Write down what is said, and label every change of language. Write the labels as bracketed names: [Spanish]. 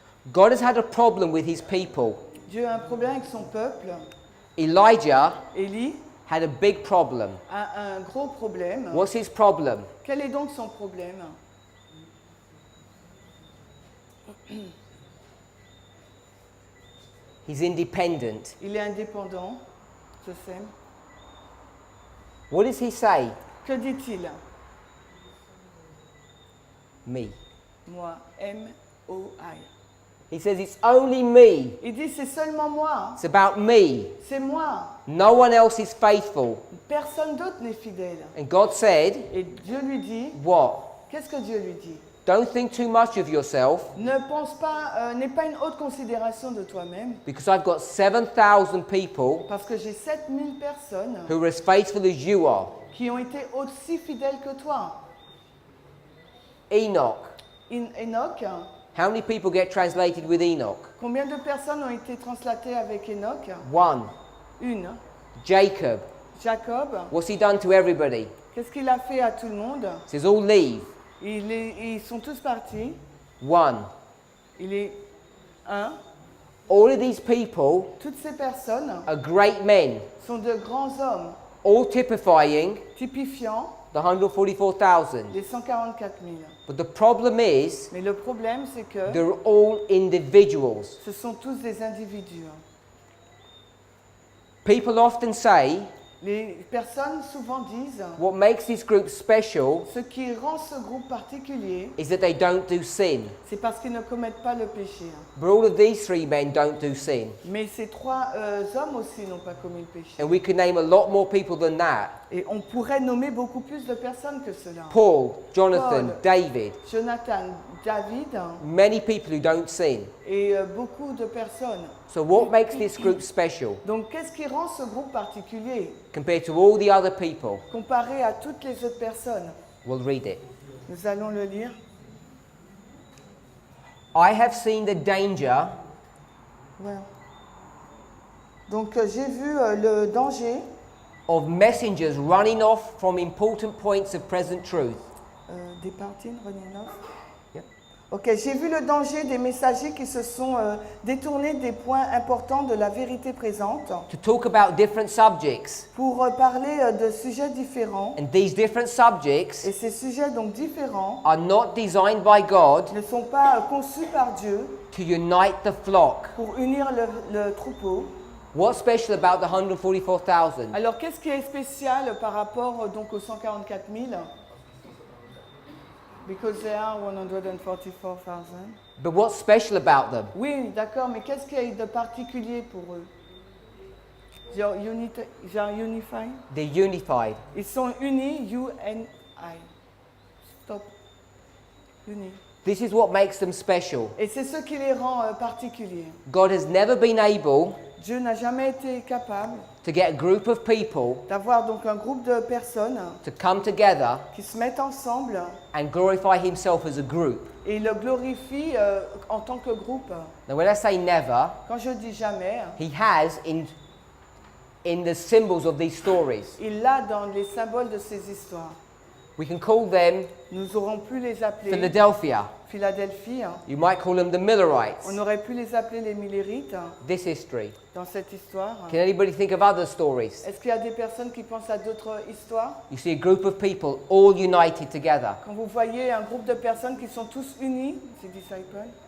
[English] God has had a problem with his people. [French] Dieu a un problème avec son peuple. [English] Elijah [French] Élie [English] had a big problem. [French] a un gros problème. [English] What's his problem? [French] Quel est donc son problème? [English] He's independent. [French] Il est indépendant, je sais. [English] What does he say? [French] Que dit-il? [English] Me. [French] Moi, M-O-I. [English] He says, it's only me. [French] Il dit, c'est seulement moi. [English] It's about me. [French] C'est moi. [English] No one else is faithful. [French] Personne d'autre n'est fidèle. [English] And God said, [French] Et Dieu lui dit, [English] what? [French] qu'est-ce que Dieu lui dit? [English] Don't think too much of yourself, [French] Ne pense pas, n'aie pas une haute considération de toi-même, [English] because I've got 7,000 people [French] parce que j'ai 7000 personnes [English] who are as faithful as you are. [French] qui ont été aussi fidèles que toi. [English] Enoch. [French] Enoch, [English] How many people get translated with Enoch? [French] combien de personnes ont été translatées avec Enoch? [English] One. [French] Une. [English] Jacob. [French] Jacob, [English] What's he done to everybody? [French] qu'est-ce qu'il a fait à tout le monde? [English] He says, all leave. [French] Ils sont tous partis. [English] One. [French] Il est un. [English] All of these people [French] Toutes ces personnes [English] are great men, [French] sont de grands hommes, [English] all typifying [French] typifiant [English] the 144,000. [French] les 144 000. [English] But the problem is, [French] Mais le problème, c'est que [English] they're all individuals. [French] ce sont tous des individus. [English] People often say, [French] Les personnes souvent disent, [English] what makes this group special [French] ce qui rend ce groupe particulier, [English] is that they don't do sin. [French] c'est parce qu'ils ne commettent pas le péché. [English] But all of these three men don't do sin. [French] Mais ces trois hommes aussi n'ont pas commis le péché. [English] And we could name a lot more people than that. [French] Et on pourrait nommer beaucoup plus de personnes que cela. [English] Paul, Jonathan, [French] Paul. [English] David, [French] Jonathan, David [English] many people who don't sin. [French] et beaucoup de personnes. [English] So what makes this group special [French] Donc qu'est-ce qui rend ce groupe particulier [English] compared to all the other people? [French] comparé à toutes les autres personnes? [English] We'll read it. [French] Nous allons le lire. [English] I have seen the danger [French] Ouais. Donc j'ai vu le danger [English] of messengers running off from important points of present truth. Departing, running off. Yep. [French] Ok, j'ai vu le danger des messagers qui se sont détournés des points importants de la vérité présente [English] To talk about different subjects. [French] pour parler de sujets différents. [English] And these different subjects [French] Et ces sujets donc différents [English] are not designed by God [French] ne sont pas conçus par Dieu [English] to unite the flock. [French] pour unir le troupeau. [English] What's special about the 144,000? [French] Alors qu'est-ce qui est spécial par rapport donc aux 144 000? [English] Because they are 144,000. But what's special about them? [French] Oui, d'accord, mais qu'est-ce qu'il y a de particulier pour eux? [English] Genre unified? They're unified. [French] Ils sont unis, U-N-I. Stop. Unis. [English] This is what makes them special. [French] Et c'est ce qui les rend particuliers. [English] God has never been able [French] Dieu n'a jamais été capable [English] to get a group of people [French] d'avoir donc un groupe de personnes [English] to come together [French] qui se mettent ensemble [English] and glorify himself as a group. [French] et il le glorifie en tant que groupe. [English] Now when I say never, [French] Quand je dis jamais, [English] he has in the symbols of these stories. [French] il l'a dans les symboles de ces histoires. [English] We can call them [French] Nous aurons pu les appeler [English] Philadelphia. [French] Philadelphie. [English] You might call them the Millerites. [French] On aurait pu les appeler les Millérites [English] This history. [French] dans cette histoire. [English] Can anybody think of other stories? [French] Est-ce qu'il y a des personnes qui pensent à d'autres histoires? [English] You see a group of people all united together. [French] Quand vous voyez un groupe de personnes qui sont tous unis, c'est disciples,